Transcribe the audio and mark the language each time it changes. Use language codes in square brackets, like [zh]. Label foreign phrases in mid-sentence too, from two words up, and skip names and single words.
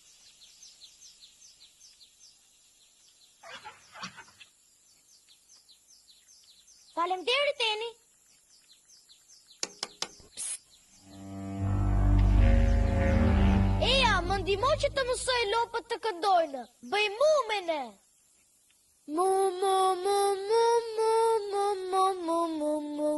[sq] Faleminderit Eni. Eja, më ndihmo që të mësoj lopët të këndojnë. Bëj mumene. Mu mu mu mu mu mu mu mu mu